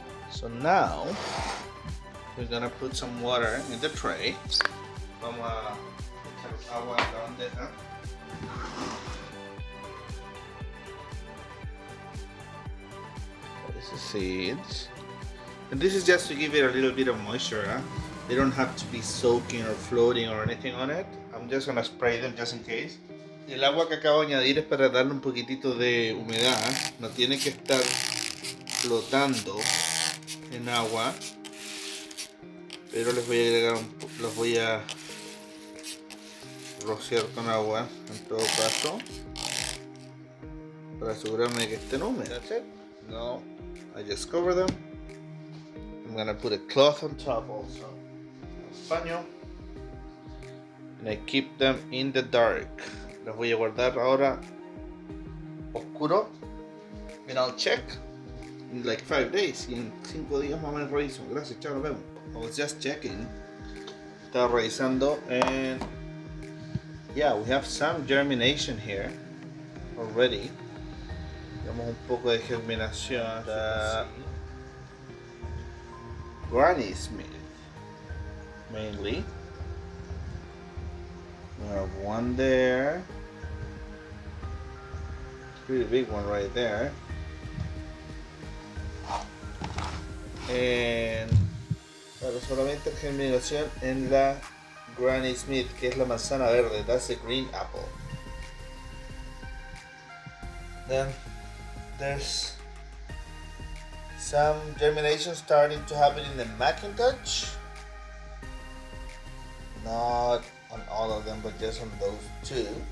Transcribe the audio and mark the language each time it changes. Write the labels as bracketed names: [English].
[English] So now we're gonna put some water in the tray. [Spanish] Vamos a echar agua en la bandeja. [English] This is seeds. And this is just to give it a little bit of moisture. Huh? They don't have to be soaking or floating or anything on it. I'm just gonna spray them just in case. [Spanish] El agua que acabo de añadir es para darle un poquitito de humedad. No tiene que estar flotando en agua, pero les voy a agregar los voy a rociar con agua en todo caso para asegurarme de que estén húmedas. [English] That's it. Now I just cover them. I'm gonna put a cloth on top also, [Spanish] un paño, [English] and I keep them in the dark. [Spanish] Los voy a guardar ahora oscuro, [English] and I'll check in like 5 days. [Spanish] Y en 5 días más o menos reviso. Gracias, chao, nos vemos. [English] I was just checking. [Spanish] Estaba revisando [English] and yeah, we have some germination here already. [Spanish] Tenemos un poco de germinación. [English] Granny Smith mainly. We have one there. Pretty big one right there. [Spanish] And pero solamente germinación en la Granny Smith, que es la manzana verde. [English] That's the green apple. Then there's some germination starting to happen in the Macintosh. Not on all of them, but just on those two.